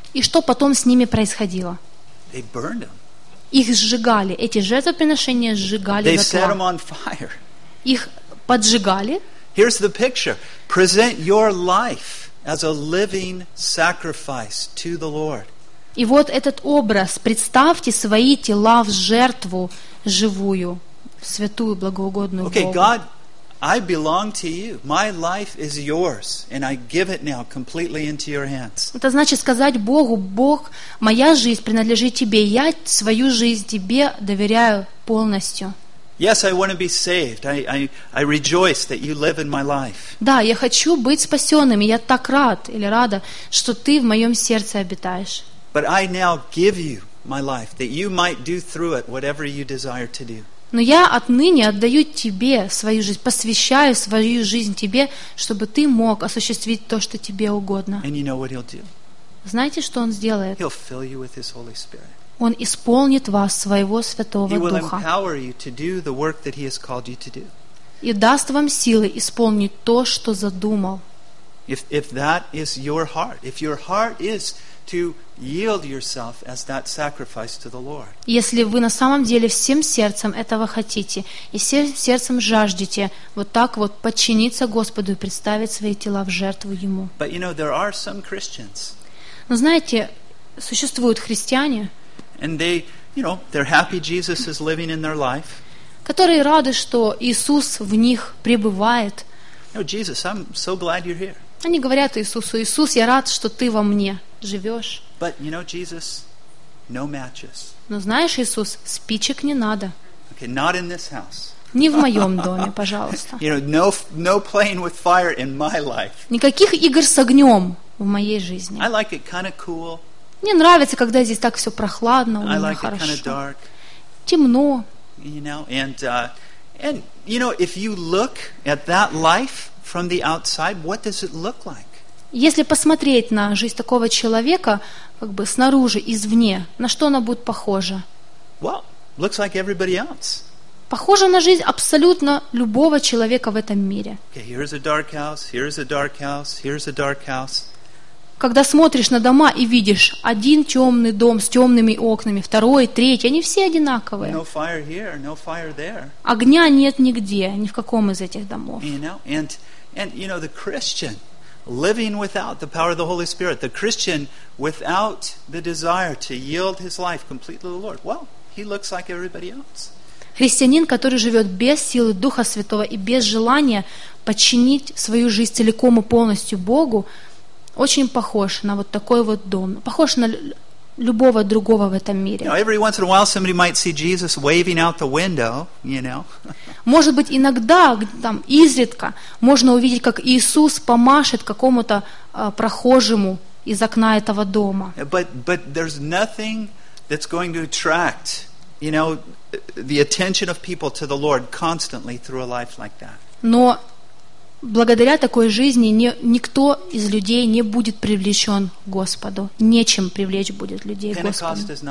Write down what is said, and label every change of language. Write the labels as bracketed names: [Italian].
[Russian] И что потом с ними происходило? [English] They burned them. [Russian] Их сжигали, эти жертвоприношения сжигали дотла. [English] They set them on fire. [Russian] Их поджигали. [English] Here's the picture. Present your life as a living sacrifice to the Lord. [Russian] И вот этот образ. Представьте свои тела в жертву живую, святую, благоугодную Богу. [English] Okay, God, I belong to you. My life is yours, and I give it now completely into your hands. [Russian] Это значит сказать Богу: Бог, моя жизнь принадлежит тебе. Я свою жизнь тебе доверяю полностью. [English] Yes, I want to be saved. I rejoice that you live in my life. [Russian] Да, я хочу быть спасенным. Я так рад или рада, что ты в моем сердце обитаешь. [English] But I now give you my life that you might do through it whatever you desire to do. [Russian] Но я отныне отдаю тебе свою жизнь, посвящаю свою жизнь тебе, чтобы ты мог осуществить то, что тебе угодно. [English] And you know what he'll do? [Russian] Знаете, что он сделает? [English] He'll fill you with his Holy Spirit. [Russian] Он исполнит вас своего Святого Духа. [English] He will empower you to do the work that he has called you to do. [Russian] И даст вам силы исполнить то, что задумал. [English] If that is your heart, if your heart is to yield yourself as that sacrifice to the Lord. [Russian] Если вы на самом деле всем сердцем этого хотите и всем сердцем жаждете вот так вот подчиниться Господу и представить свои тела в жертву ему. [English] But you know there are some Christians. [Russian] Но знаете, существуют христиане. [English] And they, you know, they're happy Jesus is living in their life. [Russian] Которые рады, что Иисус в них пребывает. [English] No, Jesus, I'm so glad you're here. [Russian] Они говорят Иисусу: Иисус, я рад, что ты во мне живешь. [English] But you know, Jesus, no matches. [Russian] Но знаешь, Иисус, спичек не надо. [English] Okay, not in this house. [Russian] Не в моем доме, пожалуйста. [English] You know, no playing with fire in my life. [Russian] Никаких игр с огнем в моей жизни. [English] I like it kind of cool. [Russian] Мне нравится, когда здесь так все прохладно, у меня [English] like [Russian] хорошо. [English] I like it kind of dark. [Russian] Темно. [English] You know, and you know, if you look at that life from the outside, what does it look like? [Russian] Если посмотреть на жизнь такого человека, как бы снаружи, извне, на что она будет похожа? [English] Well, looks like everybody else. [Russian] Похожа на жизнь абсолютно любого человека в этом мире. [English] Okay, here's a dark house, here's a dark house, here's a dark house. [Russian] Когда смотришь на дома и видишь один темный дом с темными окнами, второй, третий, они все одинаковые. [English] No fire here, no fire there. [Russian] Огня нет нигде, ни в каком из этих домов. [English] You know, and you know, the Christian living without the power of the Holy Spirit, the Christian without the desire to yield his life completely to the Lord, well, he looks like everybody else. [Russian] Христианин, который живет без силы Духа Святого и без желания подчинить свою жизнь целиком и полностью Богу, очень похож на вот такой вот дом, похож на любого другого в этом мире. [English] You know, every once in a while somebody might see Jesus waving out the window, you know. [Russian] Может быть, иногда, там, изредка, можно увидеть, как Иисус помашет какому-то прохожему из окна этого дома. [English] But there's nothing that's going to attract, you know, the attention of people to the Lord constantly through a life like that. [Russian] Но благодаря такой жизни никто из людей не будет привлечен к Господу. Нечем привлечь будет людей к Господу.